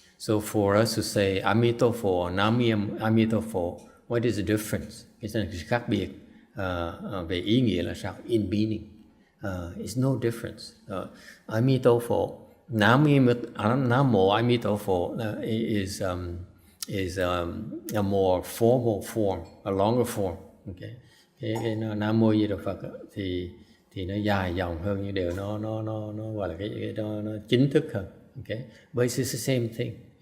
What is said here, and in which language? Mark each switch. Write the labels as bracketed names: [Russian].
[English] So for us to say Amitabha or Namo Amitabha, what is the difference? [Vietnamese] Cái sự khác biệt về ý nghĩa là sao? [English] In meaning, it's no difference. Amitabha, Namo Amitabha is a more formal form, a longer form. Okay. [Vietnamese] Cái Nam Mô Di Đà Phật thì nó dài dòng hơn, nhưng đều nó gọi là cái nó chính thức hơn. [English] Okay, but it's the same thing.